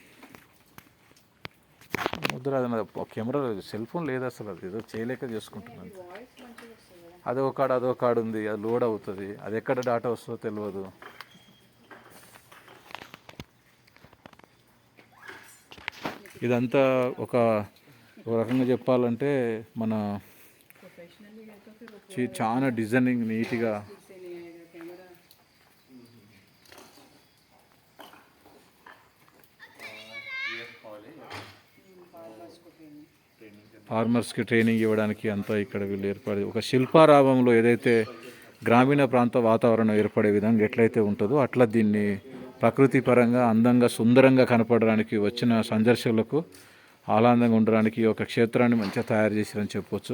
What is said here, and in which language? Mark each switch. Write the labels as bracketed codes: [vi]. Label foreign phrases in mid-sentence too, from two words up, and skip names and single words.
[te] ముద్ర అది కెమెరా సెల్ ఫోన్ లేదు అసలు, అది ఏదో చేయలేక చేసుకుంటున్నాను. వాయిస్ మంచిగా వస్తుంది కదా. అదో కాడ ఉంది, అది లోడ్ అవుతుంది, అది ఎక్కడ డాటా వస్తుందో తెలియదు. ఇదంతా ఒక రకంగా చెప్పాలంటే మన [hi] प्रोफेशनली है तो फिर [te] చాలా డిజైనింగ్ నీట్గా. [hi] से नहीं आएगा कैमरा. ये हॉल है फार्मर्स को ट्रेनिंग. ट्रेनिंग [te] ఫార్మర్స్కి ట్రైనింగ్ ఇవ్వడానికి అంతా ఇక్కడ వీళ్ళు ఏర్పడి ఒక శిల్పారామంలో ఏదైతే గ్రామీణ ప్రాంత వాతావరణం ఏర్పడే విధంగా ఎట్లయితే ఉంటుందో అట్లా దీన్ని ప్రకృతి పరంగా అందంగా సుందరంగా కనపడడానికి వచ్చిన సందర్శకులకు ఆనందంగా ఉండడానికి ఒక క్షేత్రాన్ని మంచిగా తయారు చేశారని చెప్పొచ్చు.